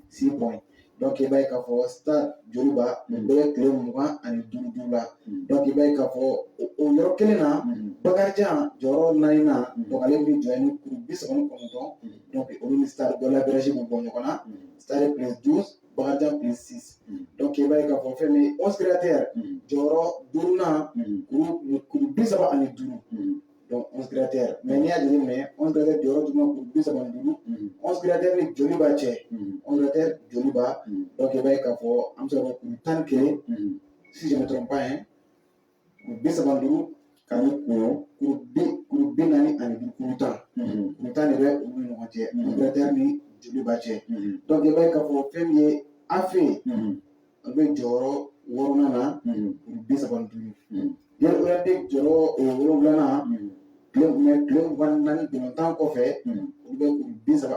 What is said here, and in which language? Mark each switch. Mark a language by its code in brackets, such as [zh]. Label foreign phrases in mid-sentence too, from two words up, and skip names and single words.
[bm] 6 points donc i b'a ye k'a fɔ Stade jeliba o bɛɛ bɛ tile 25 la donc i b'a ye k'a fɔ o yɔrɔ kelen na Bakarijan jɔyɔrɔ 4 nan donc ale bɛ jɔ ni kuru 39 donc olu ni Stade dɔ la Belgique bɛ bɔ ɲɔgɔn na Stade plus 12 Bakarijan plus 6 donc i b'a ye k'a fɔ fɛn min 11 créateurs jɔyɔrɔ 5 nan kuru 35 donc 11 créateurs mais n'i y'a jateminɛ 11 créateurs jɔyɔrɔ 5 nan kuru 35 11 créateurs ni joliba cɛ 11 créateurs joliba donc i b'a ye k'a fɔ an bɛ se ka fɔ kuru 11 [fr] si je ne me trompe pas hein [bm] kuru 35 ka ni kuru 45 kuru 10 de bɛ olu ni ɲɔgɔn cɛ 11 créateurs ni joliba cɛ donc i b'a ye k'a fɔ fɛn min ye AFE a bɛ jɔyɔrɔ 6 na kuru 35 Jeli Olympique jɔyɔrɔ 7 nan tile 24 ntolantan kɔfɛ olu bɛ kuru 35 olu